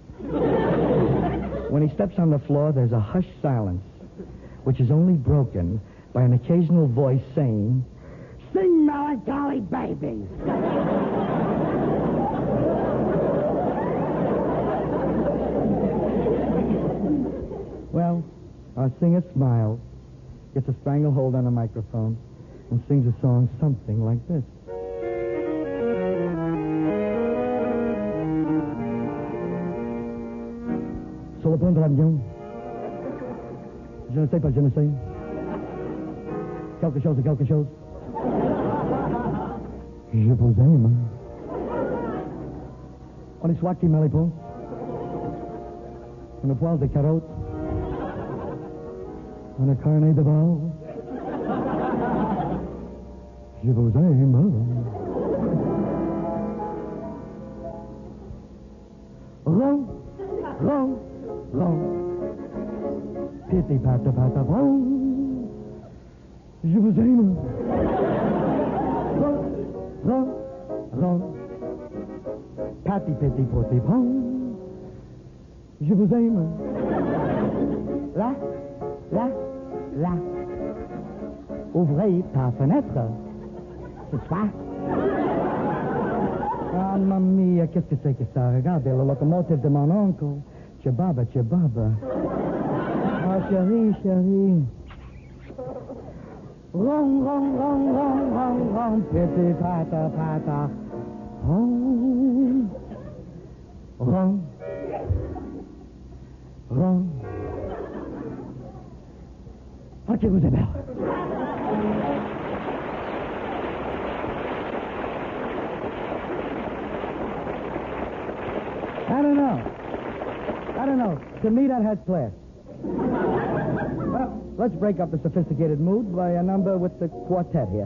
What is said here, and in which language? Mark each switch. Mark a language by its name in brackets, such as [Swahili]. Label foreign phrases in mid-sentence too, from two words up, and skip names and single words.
[English] When he steps on the floor, there's a hushed silence, which is only broken by an occasional voice saying, "Sing, melancholy baby." Well, our singer smiles, gets a stranglehold on a microphone, and sings a song something like this. [French] Sur le pont de l'avion, je ne sais pas, je ne sais. Quelque chose, quelque chose. Je vous aime. On est soit qui met les ponts. On a poil de carottes. On a carnet de bal. Je vous aime. Ron, ron, ron. Piti pata pata ron. Je vous aime. Ron, ron, ron. Pati piti poti ron. Je vous aime. La, la, la. Ouvrez ta fenêtre. C'est ça? Ah, [Italian] mamma mia, [French] qu'est-ce que c'est que ça? Regardez, le locomotive de mon oncle. Chebaba, chebaba. Ah, chérie, chérie. Rong, rong, rong, rong, rong, rong, piti, pata, pata. Rong, rong, rong. Portez-vous des belles. [English] I don't know. To me, that has class. Well, let's break up the sophisticated mood by a number with the quartet here.